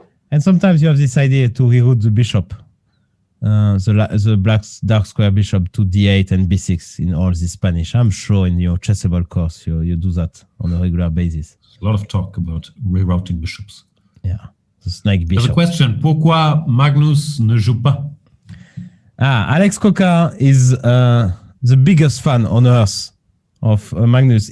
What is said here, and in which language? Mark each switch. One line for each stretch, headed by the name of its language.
English: And sometimes you have this idea to reroute the bishop. The black dark square bishop to d8 and b6 in all this Spanish. I'm sure in your chessable course you do that on a regular basis. There's a lot of talk about rerouting bishops. Yeah. The snake bishop. There's a question.
French: Pourquoi Magnus ne joue pas?
English: Alex Coca is the biggest fan on earth of Magnus.